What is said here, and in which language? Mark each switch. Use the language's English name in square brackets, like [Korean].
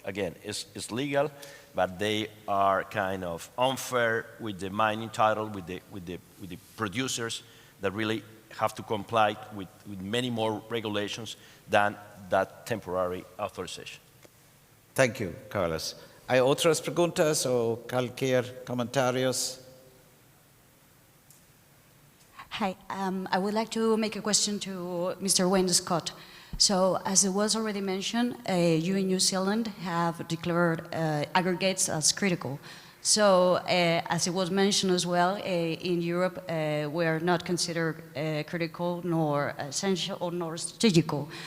[English] Again, it's legal, but they are kind of unfair with the mining title, with the producers that really have to comply with many more regulations than that temporary authorization. Thank you, Carlos. [Spanish] ¿Hay otras preguntas o cualquier comentarios? [English] Hi, I would like to make a question to Mr. Wayne Scott. So, as it was already mentioned, you in New Zealand have declared aggregates as critical. So, as it was mentioned as well, in Europe, we are not considered critical, nor essential, or nor strategical.